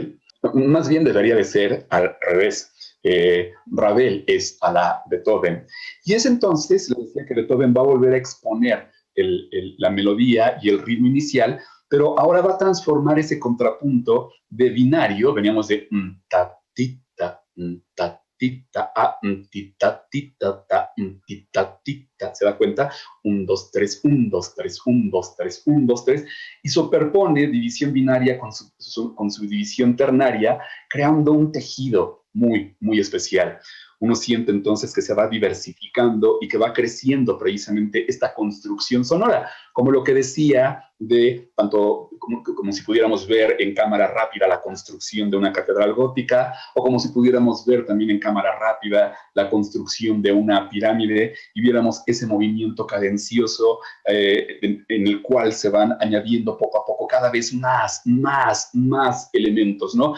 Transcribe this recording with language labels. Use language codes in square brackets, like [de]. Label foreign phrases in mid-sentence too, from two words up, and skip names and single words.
[es] Más bien debería de ser al revés. Ravel es a la Beethoven. Y es entonces, le decía que Beethoven va a volver a exponer la melodía y el ritmo inicial, pero ahora va a transformar ese contrapunto de binario, veníamos de ta, ti, ta, tita, a, tita, tita, ta, tita, tita, ¿se da cuenta? 1, 2, 3, 1, 2, 3, 1, 2, 3, 1, 2, 3, y superpone división binaria con su división ternaria, creando un tejido muy, muy especial. Uno siente entonces que se va diversificando y que va creciendo precisamente esta construcción sonora, como lo que decía de tanto como si pudiéramos ver en cámara rápida la construcción de una catedral gótica, o como si pudiéramos ver también en cámara rápida la construcción de una pirámide y viéramos ese movimiento cadencioso en el cual se van añadiendo poco a poco cada vez más elementos, ¿no?